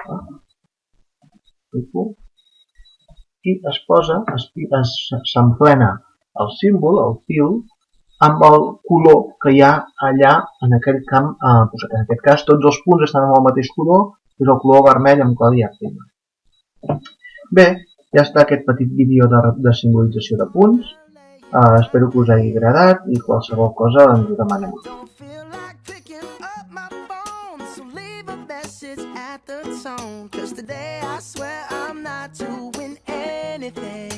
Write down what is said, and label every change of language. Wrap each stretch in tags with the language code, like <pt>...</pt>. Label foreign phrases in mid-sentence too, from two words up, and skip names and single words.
<ca>I s'emplena el símbol, el fil, amb el color que hi ha allà en aquell camp. En aquest cas tots els punts estan amb el mateix color, és el color vermell amb codi HTML. Bé, ja està aquest petit vídeo de simbolització de punts. Espero que us hagi agradat i qualsevol cosa ens ho demaneu.</ca> <en>Don't feel like picking up my phone, so leave a message at the tone. 'Cause today I swear I'm not doing anything.</en>